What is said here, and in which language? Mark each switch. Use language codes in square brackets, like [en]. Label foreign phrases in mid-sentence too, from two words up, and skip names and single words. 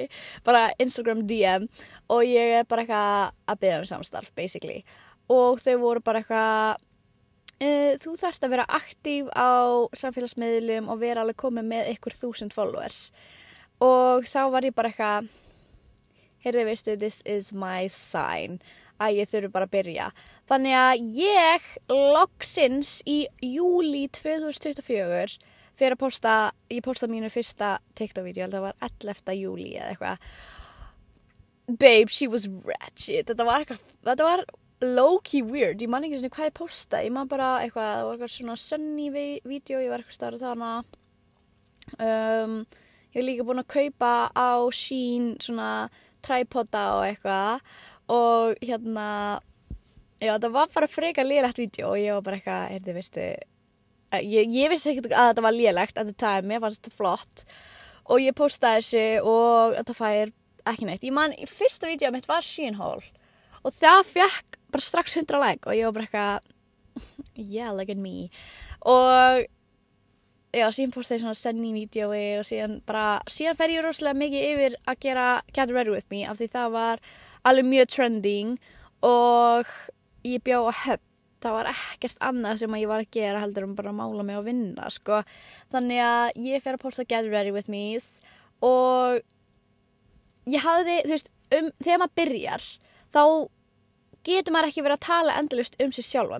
[is] Bara Instagram DM og ég er bara eitthvað að biðja samstarf, basically. Og þau voru bara eitthvað, þú þarft að vera aktív á samfélagsmiðlum og vera alveg komið með 1000 followers og þá var ég bara eitthvað heyrðu veistu, [en] this is my sign [is] að ég þurfi bara að byrja þannig að ég loksins í júlí 2024 fyrir að posta mínu fyrsta TikTok-vídeó, það var 11. júlí eða eitthvað. [en] Babe, she was ratchet, [is] þetta var [en] low-key weird, [is] ég man ekki svona hvað ég posta, ég man bara eitthvað, það var eitthvað svona sunny vídeo, ég var eitthvað starf þarna. Ég var líka búin að kaupa á Shein svona tripoda og eitthvað og já, það var bara frekar lélegt vídeo og ég var bara eitthvað, veistu, ég vissi ekki að þetta var lélegt [en] at the time, [is] ég fannst þetta flott og ég postaði þessu og þetta fær ekki neitt. Ég man, fyrsta vídeo mitt var Shein haul og það fekk bara strax 100 like og ég var bara eitthvað [en] yeah, look at me [is] og já, síðan postaði svona sunny vídeói og síðan fer ég rosalega mikið yfir að gera [en] Get Ready With Me [is] af því það var alveg mjög trending og ég bjó á Höfn, það var ekkert annað sem ég var að gera heldur bara að mála mig og vinna, sko, þannig að ég fer að posta [en] Get Ready With Me [is] og ég hafði, þú veist, þegar maður byrjar þá getur maður ekki verið að tala endalaust sig sjálfan.